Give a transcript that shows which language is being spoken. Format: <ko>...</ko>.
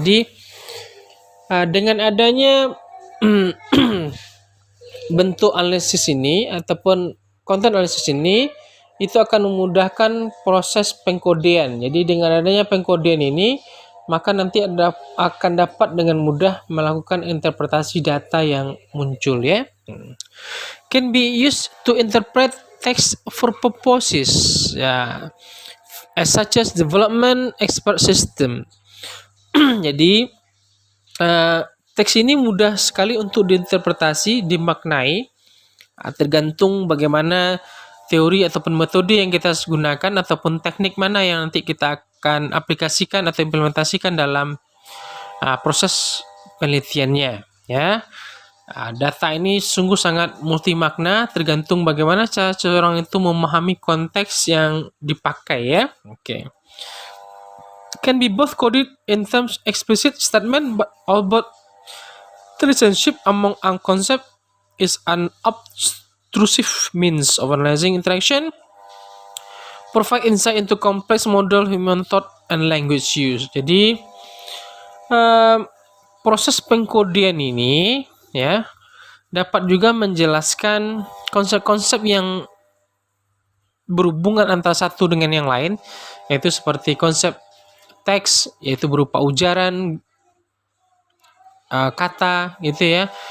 <id>Jadi dengan adanya bentuk analisis ini ataupun konten analisis ini, itu akan memudahkan proses pengkodean. Jadi dengan adanya pengkodean ini, maka nanti akan dapat dengan mudah melakukan interpretasi data yang muncul ya.</id> <en>Can be used to interpret text for purposes ya, as such as development expert system.</en> <id>Jadi teks ini mudah sekali untuk diinterpretasi, dimaknai, tergantung bagaimana teori ataupun metode yang kita gunakan ataupun teknik mana yang nanti kita akan aplikasikan atau implementasikan dalam proses penelitiannya ya. Data ini sungguh sangat multi makna, tergantung bagaimana cara seorang itu memahami konteks yang dipakai ya. Oke.</id> <en>Can be both coded in terms explicit statement, but about the relationship among a concept is an obtrusive means of analyzing interaction, provide insight into complex model human thought and language use.</en> <id>Jadi proses pengkodean ini ya dapat juga menjelaskan konsep-konsep yang berhubungan antara satu dengan yang lain, yaitu seperti konsep teks, yaitu berupa ujaran, kata gitu ya,</id>